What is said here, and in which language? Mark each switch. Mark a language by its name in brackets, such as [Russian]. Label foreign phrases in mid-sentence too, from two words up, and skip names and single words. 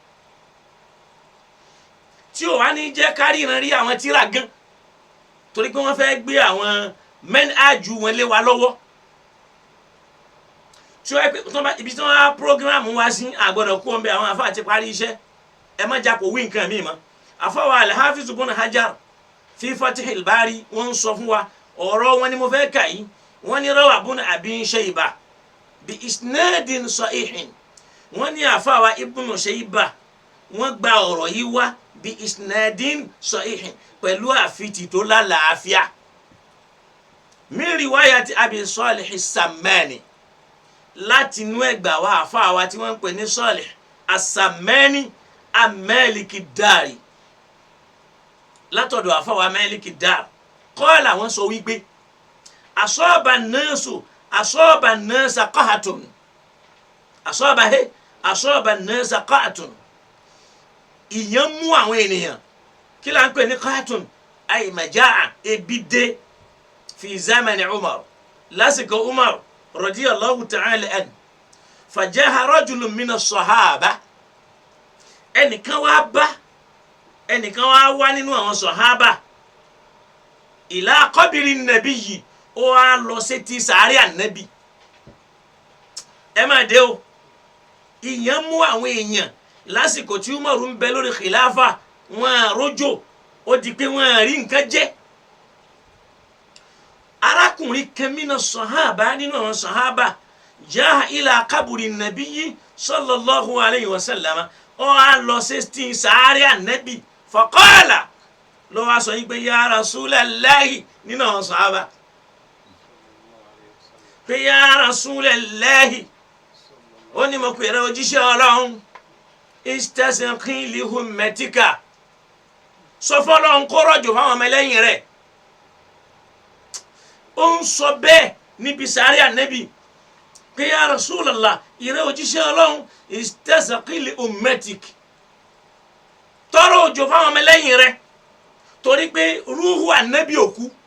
[Yoruba] tí ò wá ní jẹ́ kárí ìran rí àwọn tírà gan torí pé wọ́n fẹ́ gbé àwọn mẹ́nájú wọn lé wa lọ́wọ́ tí wọ́n pẹ́ ibi tí wọ́n á prógíráàmù wá sí àgbọ̀dọ̀ kó ń bẹ àwọn àfáà ti parí iṣẹ́ ẹ má jà kó wí nǹkan míì mọ́ àfáwà al-Hafiz ibn Hajar fi Fatihil Bari wọ́n ń sọ fún wa ọ̀rọ̀ wọn ni mo fẹ́ kà yìí wọ́n ní [Arabic] روى ابن أبي شيبة بإسناد صحيح [Yoruba] wọ́n ní àfáwà Ibn Shayba wọ́n gba ọ̀rọ̀ yìí wá [Arabic] بإسناد صحيح [Yoruba] pẹ̀lú àfitì tó lálàáfíà [Arabic] من رواية أبي صالح السمان [Yoruba] láti inú ẹgbàá wa àfáwà tí wọ́n ń pè ní Salih as-Sammani amẹ́lìkì dárì látọ̀dọ̀ àfáwà amẹ́lìkì dárì kọ́ọ̀lá wọn sọ wípé [Arabic] أصاب الناس قحط أصاب الناس قحط [Yoruba] ìyàn mú àwọn ènìyàn kí la ń pè ní qahatun ay majaa ebi dé [Arabic] في زمن عمر [Yoruba] lásìkò Umar [Arabic] رضي الله تعالى عنه فجاء رجل من الصحابة [Yoruba] ẹnìkan wá nínú àwọn sahaba [Arabic] إلى قبر النبي [Yoruba] ó wá lọ sétí sàárè ànábì ẹ má dé o ìyàn mú àwọn èèyàn lásìkò tí Umaru ń bẹ lórí khilafa wọn àrójò ó di pé wọn àrí nǹkan jẹ arákùnrin kan [Arabic] من الصحابة [Yoruba] nínú àwọn sahaba [Arabic] جاء إلى قبر النبي صلى الله عليه وسلم [Yoruba] ó wá lọ sétí sàárè ànábì faqala ló wá sọ yín pé [Arabic] يا رسول الله [Yoruba] nínú àwọn sahaba pé [Arabic] يا رسول الله [Yoruba] ó ní mo pèrè òjíṣẹ́ Ọlọ́run [Arabic] استسق لأمتك [Yoruba] sọ fọ́lọ́run kó rọ̀jò fáwọn ọmọ ẹlẹ́yìn rẹ̀ ó ń sọ bẹ́ẹ̀ níbi sàárè ànábì pé [Arabic] يا رسول الله [Yoruba] ìrẹ́ òjíṣẹ́ Ọlọ́run [Arabic] استسق لأمتك [Yoruba] tọrọ òjò fáwọn ọmọ ẹlẹ́yìn rẹ̀ torí pé rúhù ànábì òkú